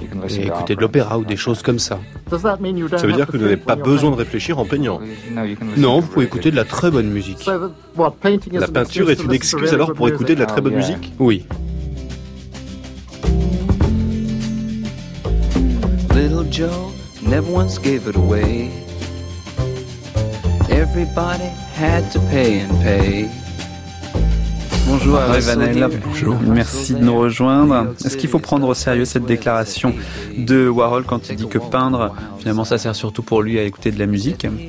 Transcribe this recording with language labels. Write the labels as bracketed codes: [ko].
[fr] Et écouter de l'opéra ou des choses comme ça. Ça veut dire que vous n'avez pas besoin de réfléchir en peignant? Non, vous pouvez écouter de la très bonne musique. La peinture est une excuse alors pour écouter de la très bonne musique? Oui. [en] Little Joe never once gave it away. Everybody had to pay and pay. [fr] Bonjour à Ray Van Halen. Bonjour. Merci de nous rejoindre. Est-ce qu'il faut prendre au sérieux cette déclaration de Warhol quand il dit que peindre, finalement, ça sert surtout pour lui à écouter de la musique?